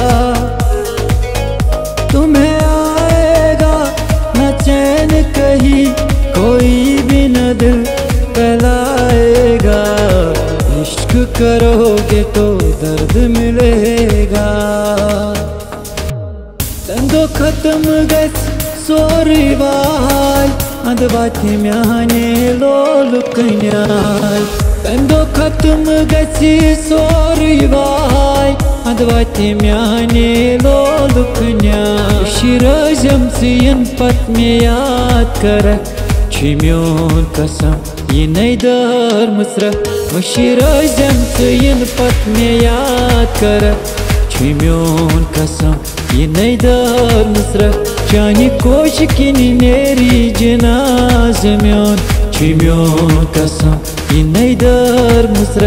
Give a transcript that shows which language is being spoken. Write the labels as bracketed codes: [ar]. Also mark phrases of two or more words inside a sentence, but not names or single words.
[hi] तुम्हें आएगा न चैन कहीं, कोई भी न दिल बहलाएगा। इश्क करोगे तो दर्द मिलेगा। [ks] तंदो खत्म गस सोरी वाय अंधवाती म्याने लोल कन्याय। तंदो खत्म गसी सोरी वाय अंधवाती म्याने लोल कन्याय। शिरजम सियन पत में याद कर छिम्योन कसम ये नई दर मुसरा। शिरजम सियन पत में याद कर छिम्योन कसम ये नई दर मुसरा। चानी कोश किनी नेरी जनाज म्योन छिम्योन कसम ये नई दर मुसरा।